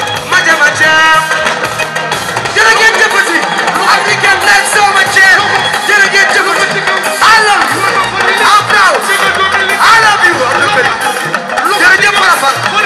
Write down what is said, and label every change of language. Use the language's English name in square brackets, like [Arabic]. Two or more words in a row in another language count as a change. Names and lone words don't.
[Wolof] Maja, Maja. Jërë ngeen jëfati. African Night Show, ma jéem. Jërë ngeen jëfati. [English] I love you. I'm proud. I love you. [Wolof] Jërëjëf, Fara Fall.